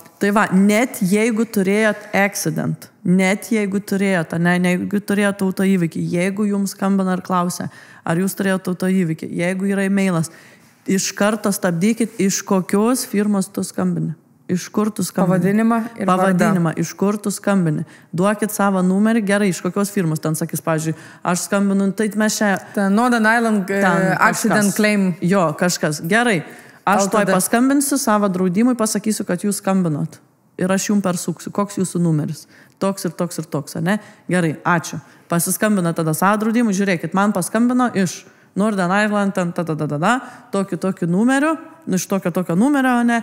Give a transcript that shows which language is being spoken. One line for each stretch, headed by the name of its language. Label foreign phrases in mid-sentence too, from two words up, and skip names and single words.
Lithuanian: Tai va, net jeigu turėjot accident, net jeigu turėjot autoįvykį, jeigu jums skambina ir klausia, ar jūs turėjot autoįvykį, jeigu yra e-mailas, iš karto stabdykit, iš kokios firmos tu skambini. Iš kur tu skambini? Pavadinimą, iš kur tu skambini. Duokit savo numerį, gerai, iš kokios firmos. Ten sakys, pavyzdžiui, aš skambinu, tai mes čia...
English: Northern Ireland accident claim.
Lithuanian: Kažkas. Gerai. Aš toj paskambinsiu savo draudimui, pasakysiu, kad jūs skambinot. Ir aš jums persuksiu, koks jūsų numeris. Toks ir toks ir toks, ne? Gerai, ačiū. Pasiskambina tada savo draudimui, žiūrėkit, man paskambino iš Northern Ireland, tokiu numeriu, iš tokio numerio, ne?